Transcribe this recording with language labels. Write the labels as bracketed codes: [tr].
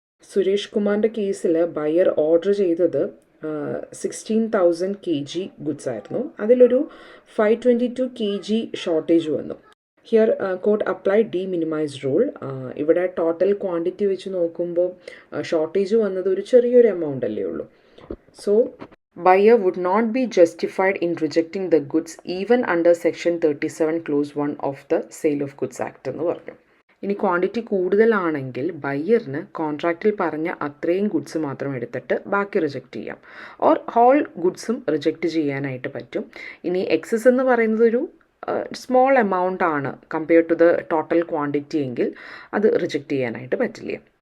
[ml] സുരേഷ് കുമാറിൻ്റെ കേസിൽ buyer order ചെയ്തത് 16,000 kg ഗുഡ്സ് ആയിരുന്നു. അതിലൊരു 522 kg ഷോർട്ടേജ് വന്നു. [en] Here court apply de minimis rule. [ml] ഇവിടെ ടോട്ടൽ ക്വാണ്ടിറ്റി വെച്ച് നോക്കുമ്പോൾ ഷോർട്ടേജ് വന്നത് ഒരു ചെറിയൊരു എമൗണ്ട് അല്ലേ ഉള്ളൂ. [en] so buyer would not be justified in rejecting the goods even under section 37 clause 1 of the sale of goods act [ml] എന്ന് പറഞ്ഞു. ഇനി ക്വാണ്ടിറ്റി കൂടുതലാണെങ്കിൽ ബയ്യറിന് കോൺട്രാക്റ്റിൽ പറഞ്ഞ അത്രയും ഗുഡ്സ് മാത്രം എടുത്തിട്ട് ബാക്കി റിജക്റ്റ് ചെയ്യാം, ഓർ ഹോൾ ഗുഡ്സും റിജക്റ്റ് ചെയ്യാനായിട്ട് പറ്റും. ഇനി എക്സസ് എന്ന് പറയുന്നത് ഒരു സ്മോൾ എമൗണ്ട് ആണ് [en] compared to the total quantity [ml] എങ്കിൽ അത് റിജക്റ്റ് ചെയ്യാനായിട്ട് പറ്റില്ല.